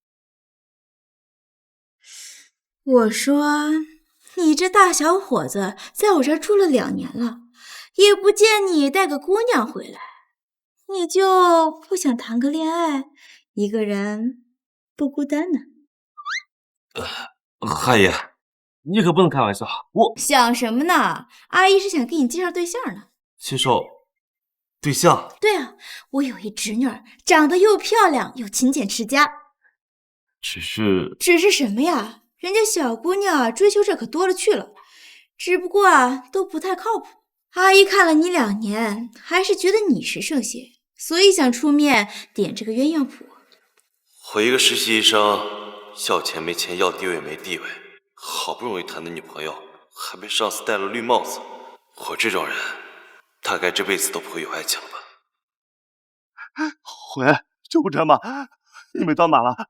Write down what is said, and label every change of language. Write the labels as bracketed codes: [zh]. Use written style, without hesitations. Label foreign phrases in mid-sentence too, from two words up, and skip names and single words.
[zh] 我說，你這大小伙子在我這兒住了2年了，也不見你帶個姑娘回來，你就不想談個戀愛，一個人不孤單呢？阿姨，你可不能開玩笑，我想什麼呢？阿姨是想給你介紹對象呢。介紹對象？對啊，我有一侄女兒，長得又漂亮又勤儉持家。只是什么呀？人家小姑娘追求者可多了去了，只不过都不太靠谱。阿姨看了你2年，还是觉得你是圣贤，所以想出面点这個鴛鴦譜。我一個實習醫生，要錢沒錢，要地位沒地位，好不容易談的女朋友，還被上司戴了綠帽子。我這種人，大概這輩子都不會有愛情了吧？喂，救護車嗎？你們到哪了？